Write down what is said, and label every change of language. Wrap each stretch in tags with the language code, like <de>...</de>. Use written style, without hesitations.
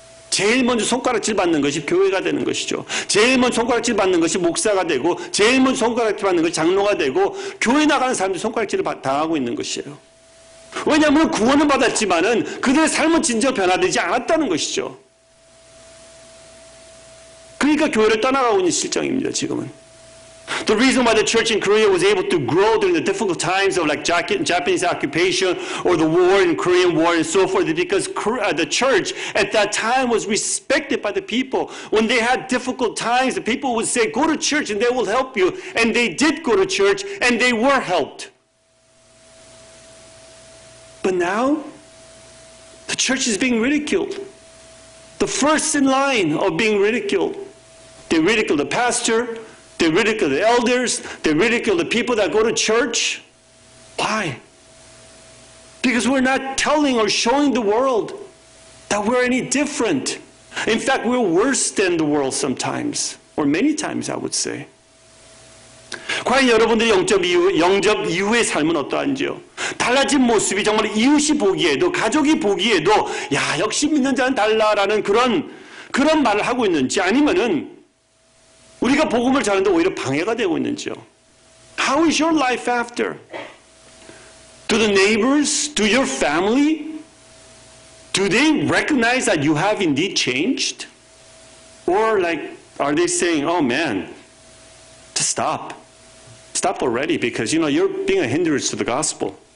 <ko>제일 먼저 손가락질 받는 것이 교회가 되는 것이죠. 제일 먼저 손가락질 받는 것이 목사가 되고, 제일 먼저 손가락질 받는 것이 장로가 되고, 교회 나가는 사람들이 손가락질을 당하고 있는 것이에요. 왜냐하면 구원은 받았지만은 그들의 삶은 진정 변화되지 않았다는 것이죠. 그러니까 교회를 떠나가고 있는 실정입니다, 지금은.</ko> <en>The reason why the church in Korea was able to grow during the difficult times of like Japanese occupation or the war and Korean War and so forth is because the church at that time was respected by the people. When they had difficult times, the people would say, go to church and they will help you. And they did go to church and they were helped. But now, the church is being ridiculed. The first in line of being ridiculed. They ridicule the pastor. They ridicule the elders. They ridicule the people that go to church. Why? Because we're not telling or showing the world that we're any different. In fact, we're worse than the world sometimes, or many times, I would say.</en> <ko>과연 여러분들의 영접 이후의 삶은 어떠한지요? 달라진 모습이 정말 이웃이 보기에도, 가족이 보기에도, 야, 역시 믿는 자는 달라라는 그런 말을 하고 있는지, 아니면은 우리가 복음을 전하는데 오히려 방해가 되고 있는지요?</ko> <en>How is your life after? To the neighbors? To your family? Do they recognize that you have indeed changed? Or like, are they saying, oh man, just stop. Stop already because, you're being a hindrance to the gospel.</en>